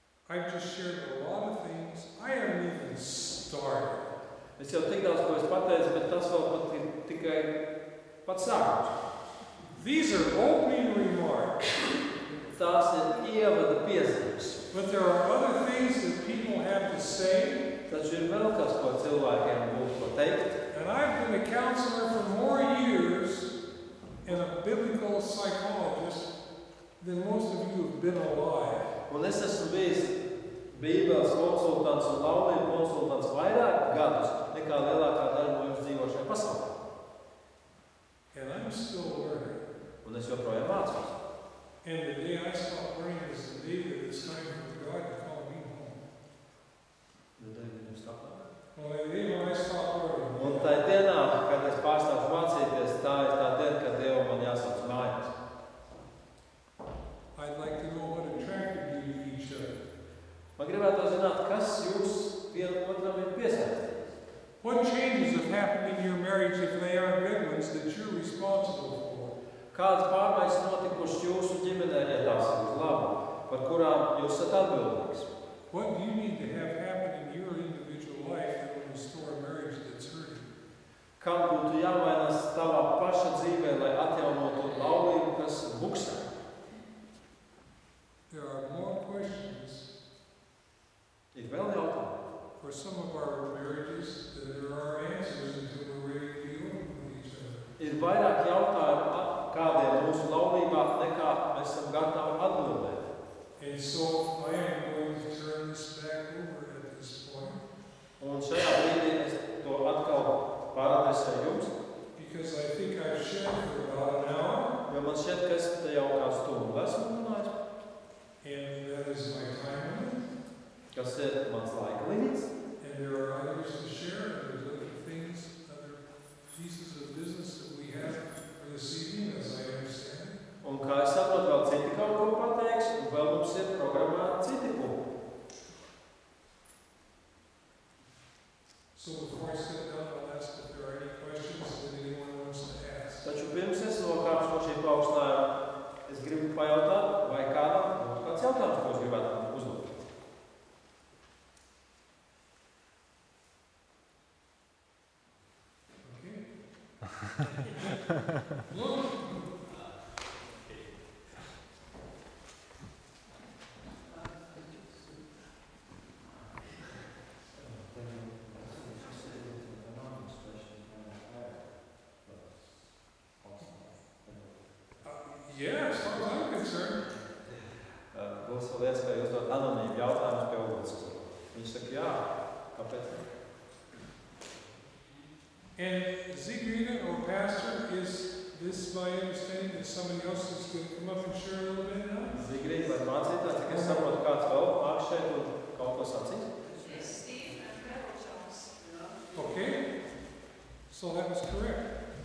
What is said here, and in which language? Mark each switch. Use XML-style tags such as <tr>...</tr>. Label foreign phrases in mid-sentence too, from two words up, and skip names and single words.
<en>I've just shared a lot of things. I haven't even started.</en> <lv>Es jau tik daudz ko esmu pateicis, bet tas vēl pat ir tikai pats sākums.</lv> <en>These are opening remarks.</en> <lv>Tās ir ievada piezīmes.</lv> <en>But there are other things that people have to say.</en> <lv>Taču ir vēl kas, ko cilvēkiem būtu ko teikt.</lv> <en>And I've been a counselor for more years and a biblical psychologist than most of you have been alive.</en> <lv>Un es esmu bijis Bībeles konsultants un laulību konsultants vairāk gadus nekā lielākā daļa no jums dzīvo šajā pasaulē.</lv> <en>And I'm still learning.</en> <lv>Un es joprojām mācos.</lv> <en>And the day I stop learning is the day that it's time for God to call me home. Well, the day when I stop learning.</en> <lv>Un tā dienā, kad es pārstāšu mācīties, tā ir tā diena, kad Dievam man jāsauc mājās.</lv> <en>I'd like to know what attracted you to each other.</en> <lv>Man gribētu zināt, kas jūs vienam otram ir piesaistīts.</lv> <en>What changes have happened in your marriage if they aren't good ones that you're responsible for?</en> <lv>Kādas pārmaiņas notikušas jūsu ģimenē, ja tās ir uz labu, par kurām jūs esat atbildīgs?</lv> <en>What do you need to have happen in your individual life that will restore a marriage that's hurting?</en> <lv>Kam būtu jāmainās tavā paša dzīvē, lai atjaunotu laulību, kas buksē?</lv> <en>There are more questions</en> <lv>Ir vēl jautājumi.</lv> <en>for some of our marriages than there are answers until we're ready to be open with each other.</en> <lv>Ir vairāk jautājumu kādiem mūsu laulībā, nekā mēs esam gatavi atbildēt.</lv> <en>And so I am going to turn this back over at this point</en> <lv>Un šajā brīdī es to atkal pāradresēju jums,</lv> <en>because I think I've shared for about an hour,</en> <lv>jo man šķiet, ka es te jau kā stundu esmu runājis,</lv> <en>and that is my time limit.</en> <lv>kas ir mans laika limits.</lv> <en>And there are others to share, and there's other things, other pieces of business that we have for this evening, as I understand it.</en> <lv>Un kā es saprotu, vēl citi kaut ko pateiks, un vēl mums ir programmā citi punkti.</lv> <en>So before I sit down, I'll ask if there are any questions that anyone wants to ask.</en> <lv>Taču pirms es nokāpšu no šī paaugstinājuma, es gribu pajautāt, vai kādam būtu kāds jautājums, ko es gribētu uzdot.</lv> <en>Look, yeah, as far as I'm concerned.</en> <lv>Būs vēl iespēja uzdot anonīmu jautājumus pie uguns. Viņš saka, jā, kāpēc?</lv> <en>And Zigrida, or Pastor, is this my understanding that somebody else is going to come up and share a little bit now?</en> <lv>Zigrīt, vai mācītājs, cik es saprotu, kāds vēl nāk šeit un kaut ko sacīs?</lv> <en>Okay, so that was correct.</en>